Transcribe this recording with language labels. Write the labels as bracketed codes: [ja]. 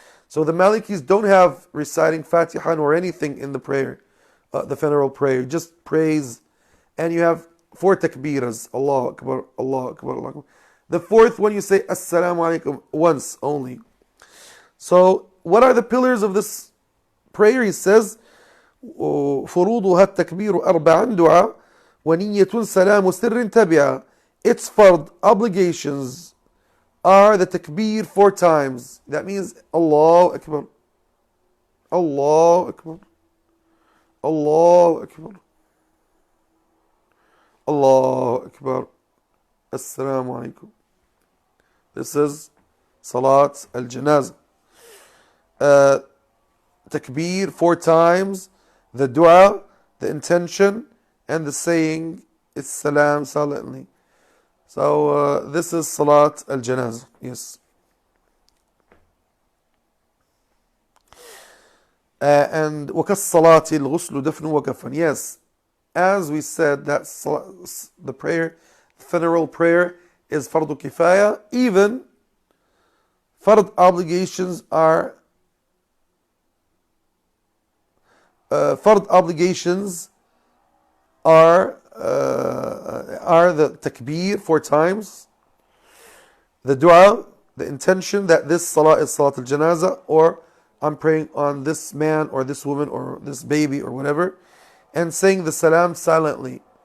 [en] So the Malikis don't have reciting Fatiha or anything in the prayer, the funeral prayer. Just praise, and you have 4 takbiras. Allahu Akbar, Allahu Akbar, Allahu Akbar. The 4th one you say Assalamu Alaikum once only. So what are the pillars of this prayer? He says [ar] فروضها التكبير 4 دعاء ونية سلام سر تبعة. [en] Its fard obligations are the takbir 4 times. That means Allahu Akbar, Allahu Akbar, Allahu Akbar, Allahu Akbar, Assalamu Alaikum. This is Salat al-Janazah. Takbir 4 times. The dua, the intention, and the saying is salam silently. So this is Salat al-Janazah. Yes. And [ar] وَكَالصَّلَاةِ الْغُسْلُ دَفْنُ وَكَفَنْ. [en] Yes, as we said, that the prayer, funeral prayer, is fardu kifaya. Even fard obligations are the takbir 4 times, the dua, the intention that this salah is salat al-janazah, or I'm praying on this man or this woman or this baby or whatever, and saying the salam silently.